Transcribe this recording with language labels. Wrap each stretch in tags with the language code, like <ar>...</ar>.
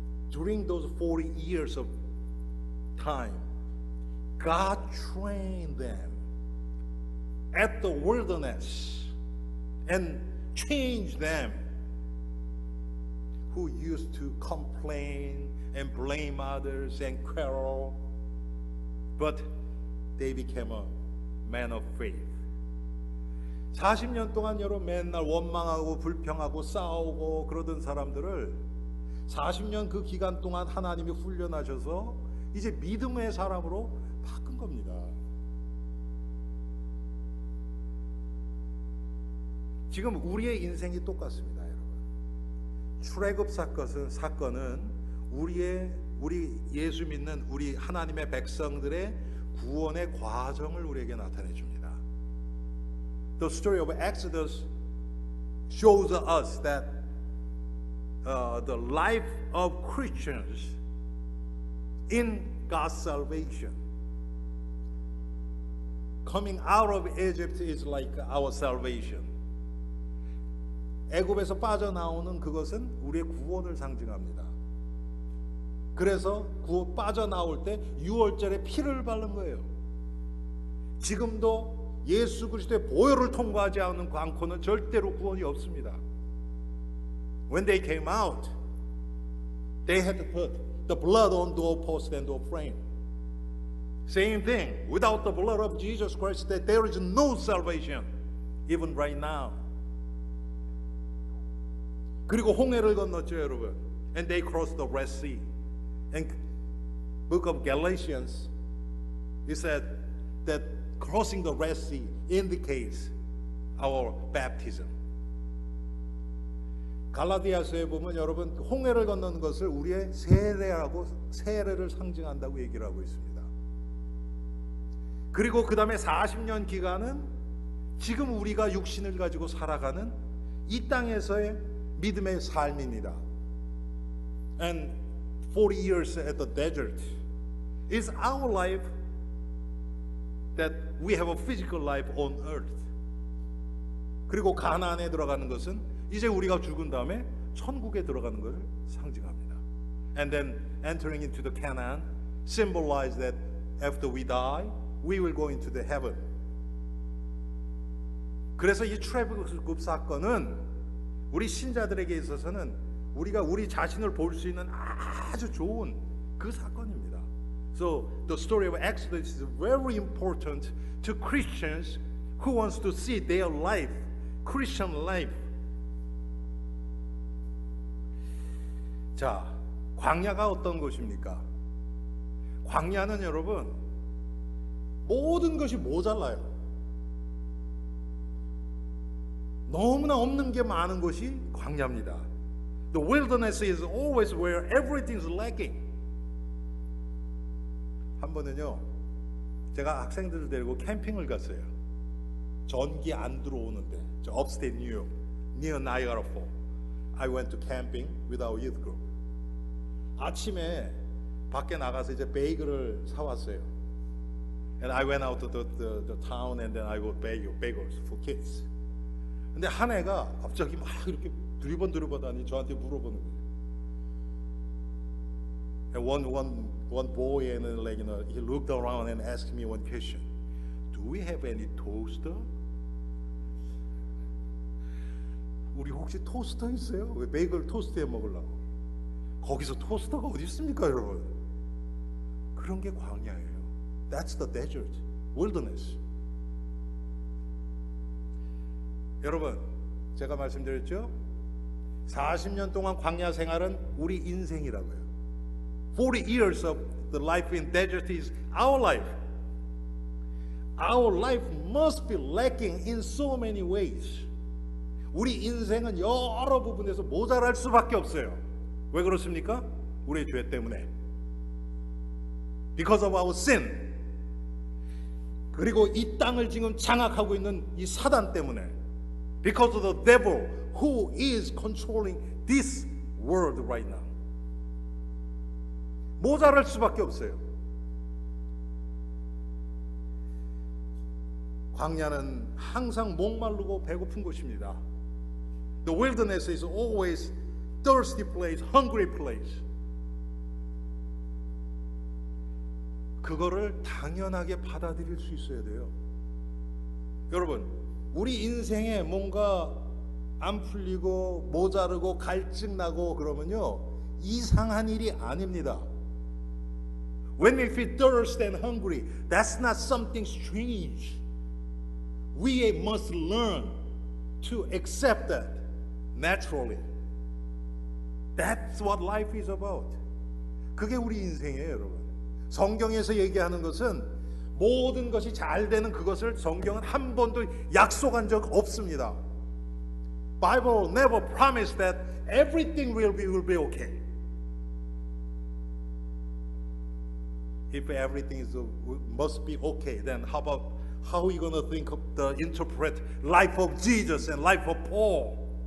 <en>During those 40 years of time, God trained them at the wilderness and changed them who used to complain and blame others and quarrel, but they became a man of faith.</en> <ko>40년 동안 여러분 맨날 원망하고 불평하고 싸우고 그러던 사람들을 40년 그 기간 동안 하나님이 훈련하셔서 이제 믿음의 사람으로 바꾼 겁니다. 지금 우리의 인생이 똑같습니다, 여러분. 출애굽 사건은 우리 예수 믿는 우리 하나님의 백성들의 구원의 과정을 우리에게 나타내 줍니다.</ko> <en>The story of Exodus shows us that the life of Christians in God's salvation, coming out of Egypt is like our salvation.</en> <ko>애굽에서 빠져나오는 그것은 우리의 구원을 상징합니다. 그래서 빠져나올 때 유월절에 피를 바른 거예요. 지금도 예수 그리스도의 보혈을 통과하지 않는 광코는 절대로 구원이 없습니다.</ko> <en>When they came out, they had to put the blood on doorpost and doorframe. Same thing. Without the blood of Jesus Christ, there is no salvation, even right now.</en> <ko>그리고 홍해를 건넜죠, 여러분.</ko> <en>And they crossed the Red Sea. And book of Galatians, it said that crossing the Red Sea indicates our baptism.</en> <ko>갈라디아서에 보면 여러분 홍해를 건너는 것을 우리의 세례를 상징한다고 얘기를 하고 있습니다. 그리고 그 다음에 40년 기간은 지금 우리가 육신을 가지고 살아가는 이 땅에서의 믿음의 삶입니다.</ko> <en>And 40 years at the desert is our life, that we have a physical life on earth.</en> <ko>그리고 가나안에 들어가는 것은 이제 우리가 죽은 다음에 천국에 들어가는 것을 상징합니다.</ko> <en>And then entering into the Canaan symbolize that after we die, we will go into the heaven.</en> <ko>그래서 이 출애굽 사건은 우리 신자들에게 있어서는 우리가 우리 자신을 볼 수 있는 아주 좋은 그 사건입니다.</ko> <en>So the story of Exodus is very important to Christians who wants to see their life, Christian life.</en> <ko>자, 광야가 어떤 곳입니까? 광야는 여러분 모든 것이 모자라요. 너무나 없는 게 많은 곳이 광야입니다.</ko> <en>The wilderness is always where everything is lacking.</en> <ko>한 번은요, 제가 학생들을 데리고 캠핑을 갔어요. 전기 안 들어오는데, 저</ko> <en>upstate New York, near Niagara Falls. I went to camping with our youth group.</en> <ko>아침에 밖에 나가서 이제 베이글을 사왔어요.</ko> <en>And I went out to the town and then I bought bagels for kids.</en> <ko>근데 한 애가 갑자기 막 이렇게 두리번두리번하니 저한테 물어보는 거예요.</ko> <en>And one one boy and like he looked around and asked me one question. Do we have any toaster?</en> <ko>우리 혹시 토스터 있어요? 왜 베이글 토스트해 먹으려고? 거기서 토스터가 어디 있습니까, 여러분? 그런 게 광야예요.</ko> <en>That's the desert, wilderness.</en> <ko>여러분, 제가 말씀드렸죠? 40년 동안 광야 생활은 우리 인생이라고요.</ko> <en>40 years of the life in desert is our life. Our life must be lacking in so many ways.</en> <ko>우리 인생은 여러 부분에서 모자랄 수밖에 없어요. 왜 그렇습니까? 우리의 죄 때문에.</ko> <en>Because of our sin.</en> <ko>그리고 이 땅을 지금 장악하고 있는 이 사단 때문에.</ko> <en>Because of the devil who is controlling this world right now.</en> <ko>모자랄 수밖에 없어요. 광야는 항상 목마르고 배고픈 곳입니다.</ko> <en>The wilderness is always thirsty place, hungry place.</en> <ko>그거를 당연하게 받아들일 수 있어야 돼요. 여러분, 우리 인생에 뭔가 안 풀리고 모자르고 갈증 나고 그러면요, 이상한 일이 아닙니다.</ko> <en>When we feel thirsty and hungry, that's not something strange. We must learn to accept that naturally. That's what life is about.</en> <ko>그게 우리 인생이에요, 여러분. 성경에서 얘기하는 것은 모든 것이 잘 되는 그것을 성경은 한 번도 약속한 적 없습니다.</ko> <en>Bible never promised that everything will be okay. If everything must be okay, then how are we going to think of interpret life of Jesus and life of Paul?</en>